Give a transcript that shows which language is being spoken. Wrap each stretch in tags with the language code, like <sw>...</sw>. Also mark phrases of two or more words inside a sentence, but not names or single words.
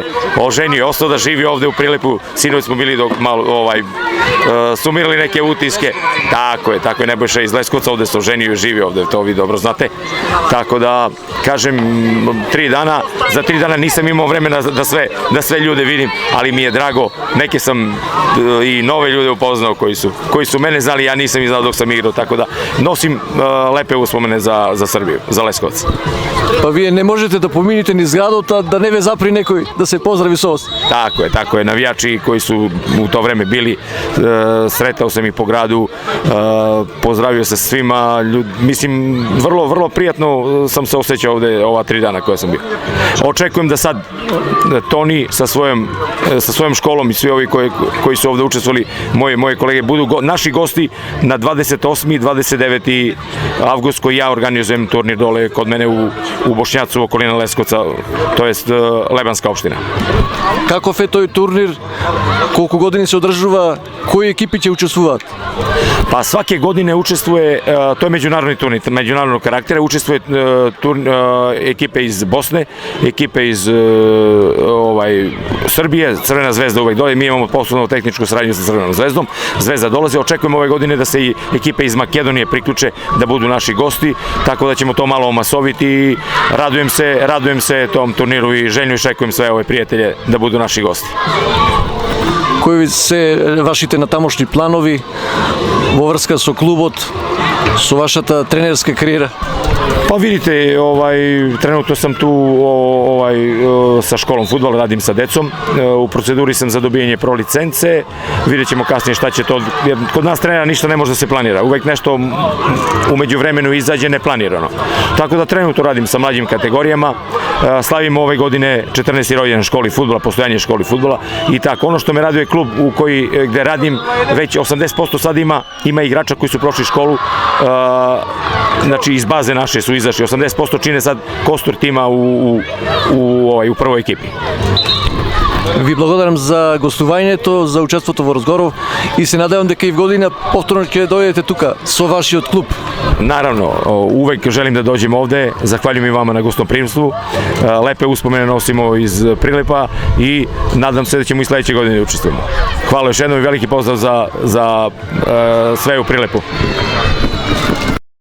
<sr>oženio, ostao da živi ovde u Prilepu, sinoć smo bili dok malo sumirali neke utiske, tako je, Nebojša iz Leskovca ovde se oženio i živi ovde, to vi dobro znate, tako da, kažem, 3 dana, za 3 dana nisam imao vremena da sve ljude vidim, ali mi je drago, neke sam i nove ljude upoznao koji su mene znali, ja nisam ih znao dok sam igrao, tako da nosim lepe uspomene za Srbiju, za Leskovac.</sr> <mk>Pa вие не можете да помините низ градот, а да не ве запри некој да се поздрави со вас.</mk> <sr>Tako je, navijači koji su u to vreme bili, sretao sam ih po gradu, pozdravio se svima, mislim, vrlo prijatno sam se osjećao ovde ova 3 dana koja sam bio. Očekujem da sad Toni sa svojom školom i svi ovi koji su ovde učestvovali, moje kolege, budu naši gosti na 28. i 29. avgust koji ja organizujem turnir dole kod mene u Bošnjacu, okolina Leskovca, to jest Lebanska opština.</sr> <mk>Каков е тој турнир? Колку години се одржува? Кои екипи ќе учествуваат?</mk> <sr>Pa svake godine učestvuje, to je međunarodni turnir, međunarodnog karaktera, učestvuje ekipe iz Bosne, ekipe iz Srbije, Crvena zvezda uvek dole, mi imamo poslovnu tehničku saradnju sa Crvenom zvezdom, Zvezda dolazi, očekujemo ove godine da se i ekipe iz Makedonije priključe da budu naši gosti, tako da ćemo to malo omasoviti i radujem se tom turniru i željno iščekujem sve ove prijatelje da budu naši gosti.</sr> <mk>Кои се вашите натамошни планови во врска со клубот, со вашата тренерска кариера?</mk> <sr>Pa vidite, trenutno sam tu sa školom fudbala, radim sa decom, u proceduri sam za dobijanje pro licence, vidjet ćemo kasnije šta će to, jer kod nas trenera ništa ne može da se planira, uvek nešto umeđu vremenu izađe neplanirano. Tako da trenutno radim sa mlađim kategorijama, slavimo ove godine 14. rođendan školi fudbala, postojanje školi fudbala i tako. Ono što me raduje klub gde radim, već 80% sad ima igrača koji su prošli školu, znači iz baze naše su izašli, 80% čine sad kostur tima u prvoj ekipi.</sr> <mk>Ви благодарам за гостувањето, за учеството во разговоров и се надевам дека и в година повторно ќе дојдете тука со вашиот клуб.</mk> <sr>Naravno, uvek želim da dođem ovde, zahvaljujem i vama na gostoprimstvu, lepe uspomene nosimo iz Prilepa i nadam se da ćemo i sledeće godine da učestvujemo. Hvala još jednom i veliki pozdrav za sve u Prilepu.</sr>